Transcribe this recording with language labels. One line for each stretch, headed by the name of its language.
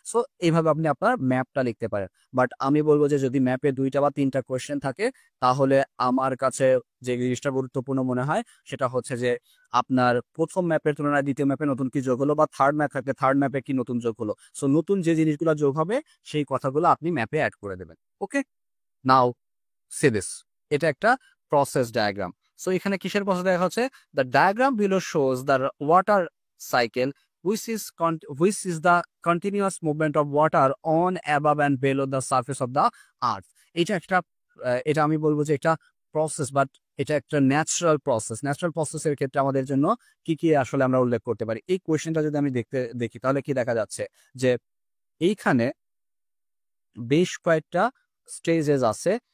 Bangla: So এইভাবে আপনি আপনার ম্যাপটা লিখতে পারেন। বাট আমি বলবো যে যদি ম্যাপে 2টা বা 3টা কোয়েশ্চেন থাকে, তাহলে আমার কাছে যে জিনিসটা গুরুত্বপূর্ণ মনে হয় সেটা হচ্ছে যে আপনার প্রথম ম্যাপের তুলনায় দ্বিতীয় ম্যাপে নতুন কি যোগ হলো, বা থার্ড ম্যাপ থাকলে থার্ড ম্যাপে কি নতুন যোগ হলো। সো নতুন যে জিনিসগুলো যোগ হবে সেই কথাগুলো আপনি ম্যাপে অ্যাড করে দেবেন।
English: okay, now see this,
Bangla: এটা একটা প্রসেস ডায়াগ্রাম। সো এখানে কিসের প্রসেস দেখা হচ্ছে,
English: The diagram below shows the water cycle which is the continuous movement of water on, above and below the surface of the earth.
Bangla: এটা একটা এটা আমি বলবো যে এটা প্রসেস, বাট এটা একটা ন্যাচারাল প্রসেসের ক্ষেত্রে আমাদের জন্য কি কি আসলে আমরা উল্লেখ করতে পারি। এই কোয়েশ্চেনটা যদি আমি দেখি তাহলে কি দেখা যাচ্ছে যে এইখানে বেশ কয়েকটা স্টেজেস আছে।